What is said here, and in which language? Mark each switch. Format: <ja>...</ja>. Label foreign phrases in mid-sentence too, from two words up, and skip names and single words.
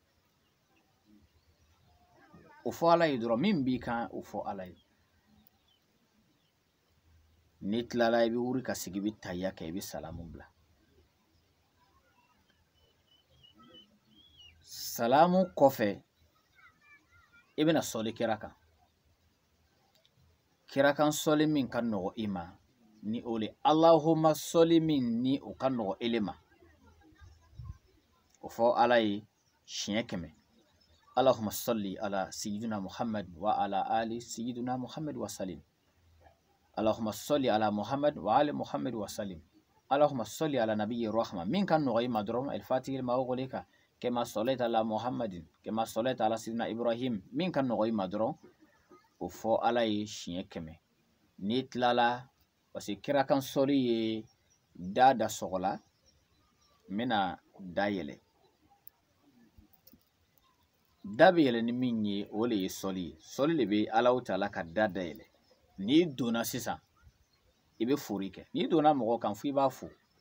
<bm>o fɔ ala ye dɔrɔn min b'i kan o fɔ ala ye ni tilala i bɛ wuri ka sigi i bɛ tayya kɛ i bɛ salamu bila salamu kɔfɛ i bɛna sɔli kira kan kira kan sɔli min ka nɔgɔ i ma ni o le Allahumma sɔli min ni o ka nɔgɔ ele ma o fɔ ala ye siɲɛ 100</bm> <ar>اللهم صل على سيدنا محمد وعلى آل سيدنا محمد وسلم اللهم صل على محمد وآل محمد وسلم اللهم صل على نبي الرحمة</ar> <bm>min kan nɔgɔ i ma dɔrɔn</bm> <ar>الفاتح لما أغلق كما صليت على محمد كما صليت على سيدنا إبراهيم</ar> <bm>min kan nɔgɔ i ma dɔrɔn o fɔ ala ye siɲɛ 100 ni tilala</bm> <fr>parce que</fr> <bm>kira kan sɔli ye da sɔgɔla n bɛna da yɛlɛ da bɛ yɛlɛ ni min ye o le ye sɔli ye sɔli de bɛ Allahu Ta'ala ka da yɛlɛ n'i donna sisan i bɛ fori kɛ n'i donna mɔgɔ kan fo i b'a fo</bm>